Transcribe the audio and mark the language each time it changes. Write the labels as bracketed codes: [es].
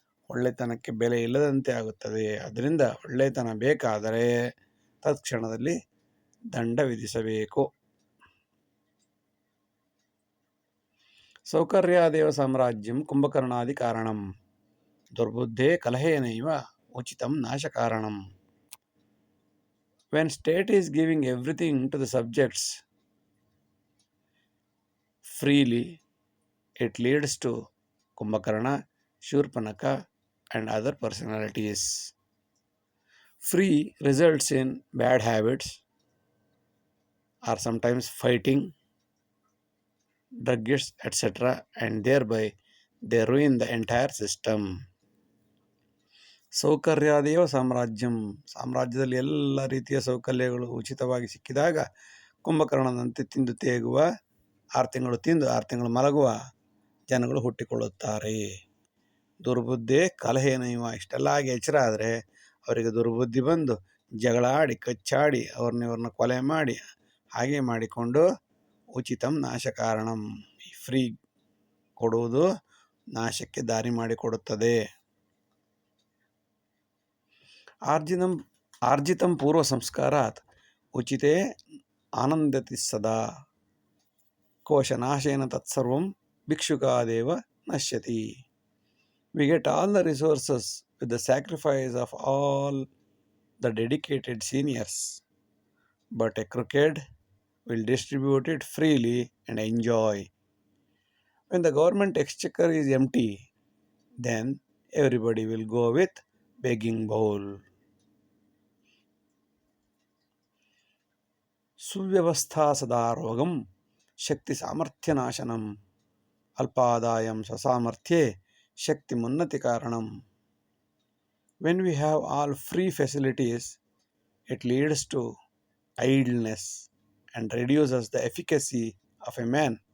[kn] ಒಳ್ಳೆತನಕ್ಕೆ ಬೆಲೆ ಇಲ್ಲದಂತೆ ಆಗುತ್ತದೆ. ಅದರಿಂದ ಒಳ್ಳೆತನ ಬೇಕಾದರೆ ತತ್ಕ್ಷಣದಲ್ಲಿ ದಂಡ ವಿಧಿಸಬೇಕು. [sa] ಸೌಕರ್ಯಾದೇವ ಸಾಮ್ರಾಜ್ಯಂ ಕುಂಭಕರ್ಣಾದಿ ಕಾರಣಂ ದುರ್ಬುದ್ಧೇ ಕಲಹೇನೈವ ಉಚಿತಂ ನಾಶಕಾರಣಂ. [en] When state is giving everything to the subjects freely, it leads to Kumbhakarna, Shurpanaka and other personalities. Free results in bad habits or sometimes fighting, drugs, etc. and thereby they ruin the entire system. [kn] ಸೌಕರ್ಯಾದೇವ ಸಾಮ್ರಾಜ್ಯದಲ್ಲಿ ಎಲ್ಲ ರೀತಿಯ ಸೌಕರ್ಯಗಳು ಉಚಿತವಾಗಿ ಸಿಕ್ಕಿದಾಗ ಕುಂಭಕರ್ಣನಂತೆ ತಿಂದು ತೇಗುವ, 6 ತಿಂಗಳು ತಿಂದು 6 ತಿಂಗಳು ಮಲಗುವ ಜನಗಳು ಹುಟ್ಟಿಕೊಳ್ಳುತ್ತಾರೆ. [sa] ದುರ್ಬುದ್ಧಿ ಕಲಹೇನೈವ [kn] ಇಷ್ಟೆಲ್ಲ ಆಗಿ ಎಚ್ಚರ ಆದರೆ ಅವರಿಗೆ ದುರ್ಬುದ್ಧಿ ಬಂದು ಜಗಳಾಡಿ ಕಚ್ಚಾಡಿ ಇವ್ರನ್ನ ಕೊಲೆ ಮಾಡಿ ಹಾಗೆ ಮಾಡಿಕೊಂಡು [sa] ಉಚಿತಂ ನಾಶ ಕಾರಣಂ [kn] ಫ್ರೀ ಕೊಡುವುದು ನಾಶಕ್ಕೆ ದಾರಿ ಮಾಡಿಕೊಡುತ್ತದೆ. ಆರ್ಜಿನಂ [sa] ಆರ್ಜಿತಂ ಪೂರ್ವ ಸಂಸ್ಕಾರಾತ್ ಉಚಿತೆ ಆನಂದತಿ ಸದಾ ಕೋಶನಾಶೇನ ತತ್ಸರ್ವಂ ಭಿಕ್ಷುಕಾದೇವ ನಶ್ಯತಿ. [en] We get all the resources with the sacrifice of all the dedicated seniors, but a crooked will distribute it freely and enjoy. When the government exchequer is empty, then everybody will go with begging bowl. [sa] ಸುವ್ಯವಸ್ಥಾ ಸದಾರೋಗಂ ಶಕ್ತಿ ಸಾಮರ್ಥ್ಯ ನಾಶನಂ ಅಲ್ಪಾದಾಯಂ ಸ್ವಸಾಮರ್ಥ್ಯೆ ಶಕ್ತಿ ಮುನ್ನತಿ ಕಾರಣಂ. [en] When we have all free facilities, it leads to idleness and reduces the efficacy of a man.